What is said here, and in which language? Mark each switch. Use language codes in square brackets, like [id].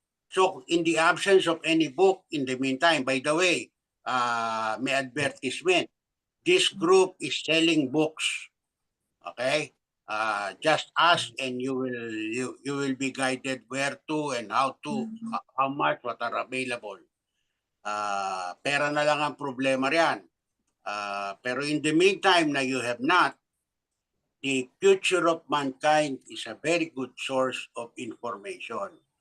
[en] So, in the absence of any book, in the meantime, by the way, [tl] may advertisement. [en] This group is selling books. Okay? Just ask and you will be guided where to and how to, how much, what are available. [tl] Pera na lang ang problema riyan. [en] Pero in the meantime na you have not, the Future of Mankind is a very good source of information.